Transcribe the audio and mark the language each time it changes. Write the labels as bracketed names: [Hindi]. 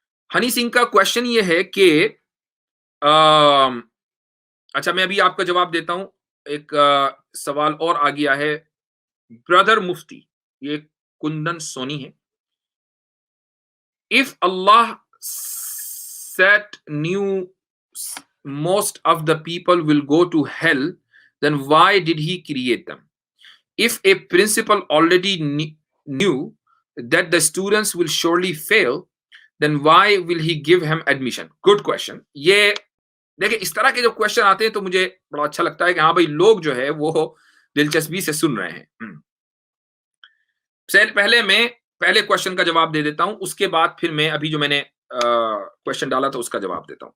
[Hindi] हनी सिंह का क्वेश्चन ये है कि अम, अच्छा मैं अभी आपका जवाब देता हूं। एक सवाल और आ गया है ब्रदर मुफ्ती, ये कुंदन सोनी है। [English] If Allah set knew most of the people will go to hell, then why did he create them? If a principal already knew that the students will surely fail, then why will he give him admission? Good question. [Hindi] ये देखिए, इस तरह के जो question आते हैं तो मुझे बड़ा अच्छा लगता है कि हाँ भाई, लोग जो है वो दिलचस्पी से सुन रहे हैं। पहले मैं पहले क्वेश्चन का जवाब दे देता हूं, उसके बाद फिर मैं अभी जो मैंने क्वेश्चन डाला था उसका जवाब देता हूं।